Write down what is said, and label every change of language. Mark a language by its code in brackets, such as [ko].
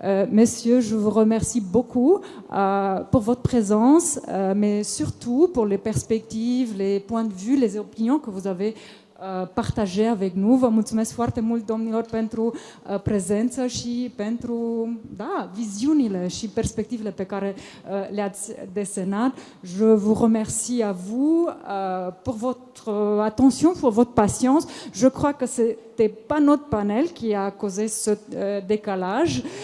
[fr] Messieurs, je vous remercie beaucoup pour votre présence, mais surtout pour les perspectives, les points de vue, les opinions que vous avez partagé avec nous. [ro] Vă mulțumesc foarte mult, domnilor, pentru prezență și pentru viziunile și perspectivele pe care le-ați desenat. [fr] Je vous remercie à vous pour votre attention, pour votre patience. Je crois que c'était pas notre panel qui a causé ce décalage.